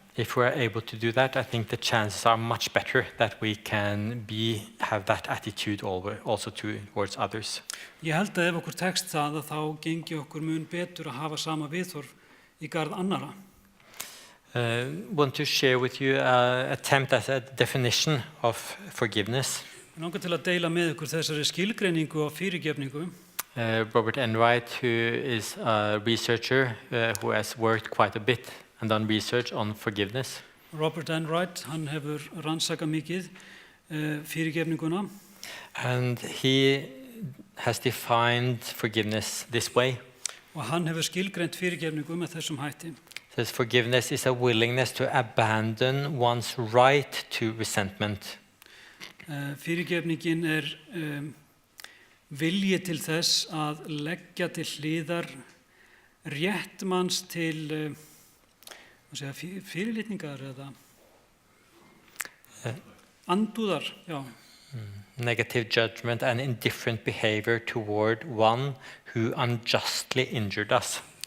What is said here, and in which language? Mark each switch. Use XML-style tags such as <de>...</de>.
<en>If we're able to do that, I think the chances are much better that we can have that attitude also towards others.</en> <is>Ég held að ef okkur tekst það að þá gengi okkur mun betur að hafa sama viðhorf í garð annara.</is> <en>Want to share with you an attempt at a definition of forgiveness.</en> <is>Ég langar til að deila með ykkur þessari skilgreiningu og fyrirgefningu.</is> <en>Robert Enright, who is a researcher who has worked quite a bit and done research on forgiveness.</en> <is>Robert Enright, hann hefur rannsakað mikið fyrirgefninguna.</is> <en>And he has defined forgiveness this way.</en> <is>Og hann hefur skilgreint fyrirgefningu með þessum hætti.</is> <en>Says forgiveness is a willingness to abandon one's right to resentment.</en> <is>Fyrirgefningin vilji til þess að leggja til hliðar rétt manns til fyrirlitningar eða andúðar, já.</is> <en>Negative judgment and indifferent behavior toward one who unjustly injured us.</en>